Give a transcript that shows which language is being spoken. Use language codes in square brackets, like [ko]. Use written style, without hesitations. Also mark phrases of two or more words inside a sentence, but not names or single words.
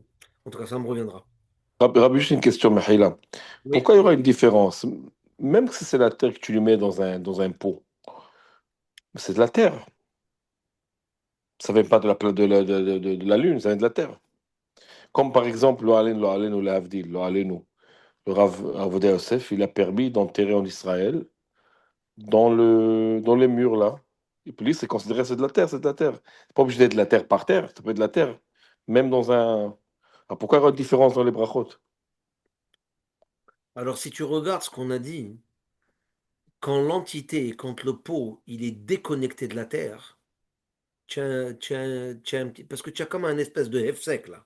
[fr] En tout cas, ça me reviendra. Rabbi, juste une question, Mahila. Oui. Pourquoi il y aura une différence? Même si c'est la terre que tu lui mets dans un pot, c'est de la terre. Ça vient pas de la lune, ça vient de la terre. Comme par exemple, [he] לא עלינו להבדיל לא עלינו. [fr] Le Rav Avodia Yosef, il a permis d'enterrer en Israël dans les murs là. Et puis lui, c'est considéré c'est de la terre, c'est de la terre. C'est pas obligé d'être de la terre par terre, ça peut être de la terre. Même dans un. Ah, pourquoi il y aura une différence dans les brachot? Alors, si tu regardes ce qu'on a dit, quand l'entité, quand le pot, il est déconnecté de la terre, parce que tu as comme un espèce de sec là.